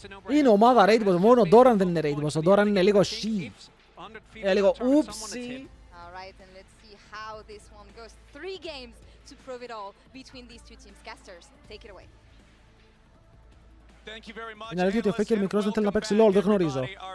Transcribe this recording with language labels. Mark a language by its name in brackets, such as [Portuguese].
[Greek] Είναι ομάδα Raid Boss, μόνο ο Doran δεν είναι Raid Boss. Ο Doran είναι λίγο she. Λίγο oopsie. [English] Alright, and let's see how this one goes. 3 games to prove it all between these two teams. Casters, take it away. [Greek] Είναι αλήθεια ότι ο Faker μικρός δεν θέλει να παίξει LOL, δεν γνωρίζω.